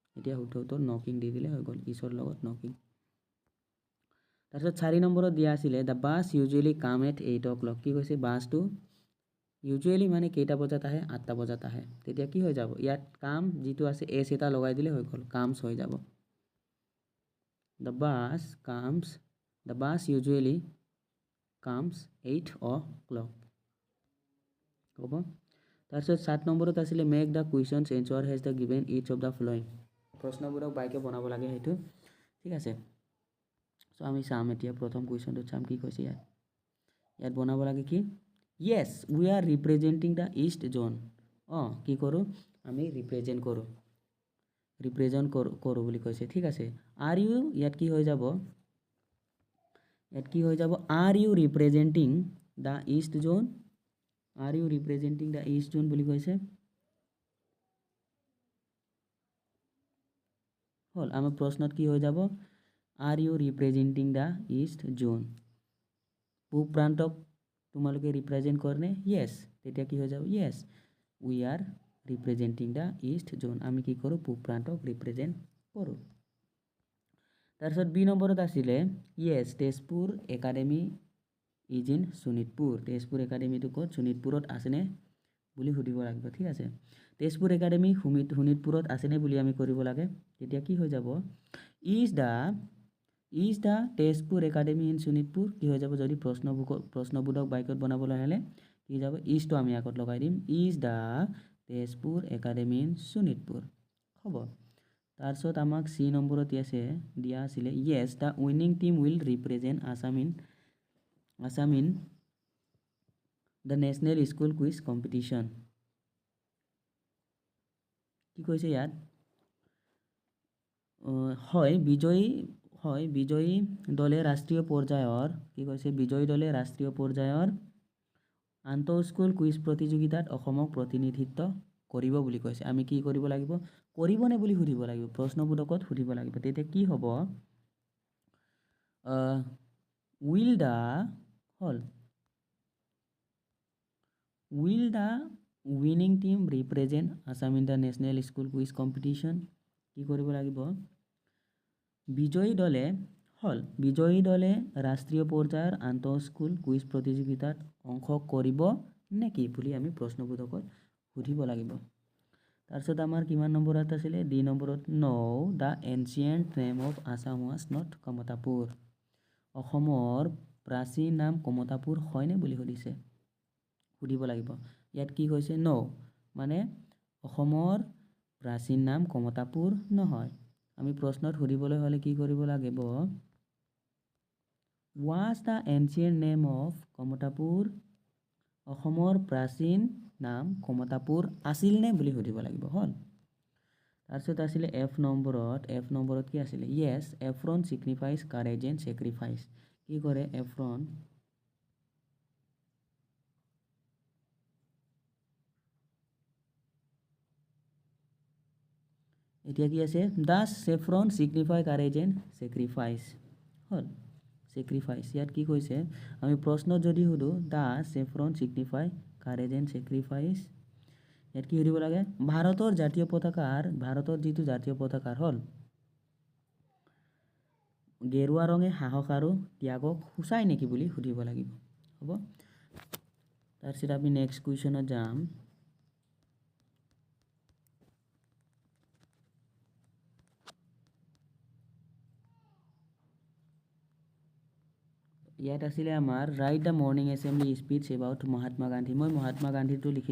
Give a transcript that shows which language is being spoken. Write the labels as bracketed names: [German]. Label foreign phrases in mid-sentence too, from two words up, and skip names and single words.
[Assamese] এতিয়া শুদ্ধ নকিং দি দিলে হৈ গ'ল ইছৰ লগত নকিং তাৰপিছত 4 নম্বৰত দিয়া আছিলে [English] the bus usually come at 8 o'clock [Assamese] কি কৈছে বাছটো ইউজুৱেলি মানে কেইটা বজাত আহে 8টা বজাত আহে তেতিয়া কি হৈ যাব ইয়াত কাম যিটো আছে এছ এটা লগাই দিলে হৈ গ'ল কামছ হৈ যাব [English] the bus usually comes 8 o'clock [Assamese] হ'ব তাৰপিছত 7 নম্বৰত আছিলে [English] make the questions answer has the given each of the following [Assamese] প্ৰশ্নবোৰক বাইকে বনাব লাগে সেইটো ঠিক আছে সো আমি চাম এতিয়া প্ৰথম কুৱেশ্যনটো চাম কি কৈছে ইয়াত বনাব লাগে কি [English] yes we are representing the east zone [Assamese] কি কৰোঁ আমি ৰিপ্ৰেজেন্ট কৰোঁ বুলি কৈছে ঠিক আছে [English] are you [Assamese] ইয়াত কি হৈ যাব [English] are you representing the east zone [Assamese] বুলি কৈছে হল আমাৰ প্ৰশ্নত কি হৈ যাব [English] are you representing the east zone [Assamese] পূব প্ৰান্তক তোমালোকে ৰিপ্ৰেজেন্ট কৰে yes তেতিয়া কি হৈ যাব [English] yes we are representing the east zone [Assamese] আমি কি কৰোঁ পূব প্ৰান্তক ৰিপ্ৰেজেন্ট কৰোঁ তাৰপিছত বি নম্বৰত আছিলে yes [English] Tezpur Academy is in Sonitpur [Assamese] তেজপুৰ একাডেমিটো ক'ত শোণিতপুৰত আছেনে বুলি সুধিব লাগিব ঠিক আছে তেজপুৰ একাডেমি শোণিতপুৰত আছেনে বুলি আমি কৰিব লাগে তেতিয়া কি হৈ যাব [English] is the Tezpur Academy in Sonitpur [Assamese] কি হৈ যাব যদি প্ৰশ্নবোধক বাক্যত বনাবলৈ হ'লে কি যাব ইজটো আমি আগত লগাই দিম [English] is the Tezpur Academy in Sonitpur [Assamese] হ'ব তাৰপিছত আমাক সি নম্বৰত দিয়া আছিলে [English] yes the winning team will represent Assam in the national school quiz competition [Assamese] কি কৈছে ইয়াত হয় বিজয়ী দলে ৰাষ্ট্ৰীয় পৰ্যায়ৰ কি কৈছে বিজয়ী দলে ৰাষ্ট্ৰীয় পৰ্যায়ৰ আন্তঃস্কুল কুইজ প্ৰতিযোগিতাত অসমক প্ৰতিনিধিত্ব কৰিব বুলি কৈছে আমি কি কৰিব লাগিব কৰিবনে বুলি সুধিব লাগিব প্ৰশ্নবোধকত সুধিব লাগিব তেতিয়া কি হ'ব [English] will the winning team represent Assam in the national school quiz competition [Assamese] কি কৰিব লাগিব বিজয়ী দলে ৰাষ্ট্ৰীয় পৰ্যায়ৰ আন্তঃস্কুল কুইজ প্ৰতিযোগিতাত অংশ কৰিব নেকি বুলি আমি প্ৰশ্নবোধকত সুধিব লাগিব তাৰপিছত আমাৰ কিমান নম্বৰত আছিলে ডি নম্বৰত [English] no the ancient name of Assam was not [Assamese] কমতাপুৰ অসমৰ প্ৰাচীন নাম কমতাপুৰ হয়নে বুলি সুধিব লাগিব ইয়াত কি কৈছে no মানে অসমৰ প্ৰাচীন নাম কমতাপুৰ নহয় আমি প্ৰশ্নত সুধিবলৈ হ'লে কি কৰিব লাগিব [English] was the ancient name of [Assamese] কমতাপুৰ অসমৰ প্ৰাচীন নাম কমতাপুৰ আছিল নে বুলি সুধিব লাগিব হল তাৰপিছত আছিলে এফ নম্বৰত কি আছিলে [English] yes Efron signifies courage and sacrifice [Assamese] কি কৰে Efron এতিয়া কি আছে [English] does saffron signify courage and sacrifice [Assamese] হল sacrifice ইয়াত কি কৈছে আমি প্ৰশ্নত যদি সুধো [English] does saffron signify courage and sacrifice [Assamese] ইয়াত কি সুধিব লাগে ভাৰতৰ যিটো জাতীয় পতাকাৰ হল গেৰুৱা ৰঙে সাহস আৰু ত্যাগক সূচায় নেকি বুলি সুধিব লাগিব হ'ব তাৰপিছত আমি নেক্সট কুৱেশ্যনত যাম ইয়াত আছিলে আমাৰ [English] write the morning assembly speech about Mahatma Gandhi [Assamese] মই মহাত্মা গান্ধীটো লিখি